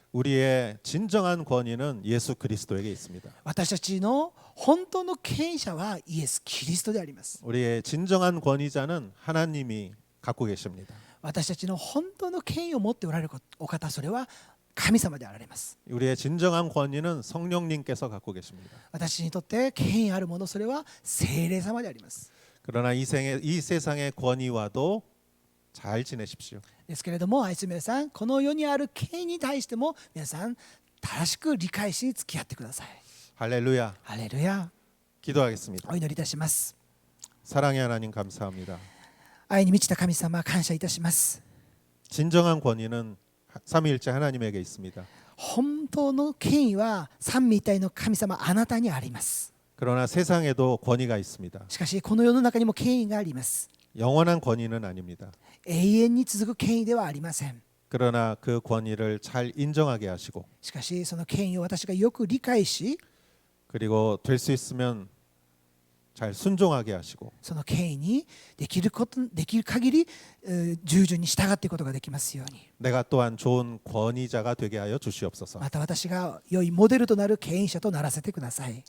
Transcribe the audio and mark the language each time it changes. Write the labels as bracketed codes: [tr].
[ko] 우리의 진정한 권위는 예수 그리스도에게 있습니다. [ja] 私たちの本当の権威者はイエス・キリストであります。 [ko] 우리의 진정한 권위자는 하나님이 갖고 계십니다. [ja] 私たちの本当の権威を持っておられるお方、それは神様であられます。 [ko] 우리의 진정한 권위는 성령님께서 갖고 계십니다. [ja] 私にとって権威あるもの、それは聖霊様であります。 [ko] 그러나 이 세상의 권위와도 잘 지내십시오. [ja] ですけれども、愛する皆さん、この世にある権威に対しても皆さん正しく理解し付き合ってください。 [ko] 할렐루야. [ja] ハレルヤ。 [ko] 기도하겠습니다. [ja] お祈りいたします。 [ko] 사랑의 하나님 감사합니다. [ja] 愛に満ちた神様、感謝いたします。 [ko] 진정한 권위는 삼위일체 하나님에게 있습니다. [ja] 本当の権威は三位一体の神様、あなたにあります。 [ko] 그러나 세상에도 권위가 있습니다. [ja] しかしこの世の中にも権威があります。 [ko] 영원한 권위는 아닙니다. [ja] 永遠に続く権威ではありません。 [ko] 그러나 그 권위를 잘 인정하게 하시고 [ja] しかしその権威を私がよく理解し、 [ko] 그리고 될 수 있으면 잘 순종하게 하시고 [ja] その権威にできる限り従順に従っていくことができますように。 [ko] 내가 또한 좋은 권위자가 되게 하여 주시옵소서. [ja] また私が良いモデルとなる権威者とならせてください。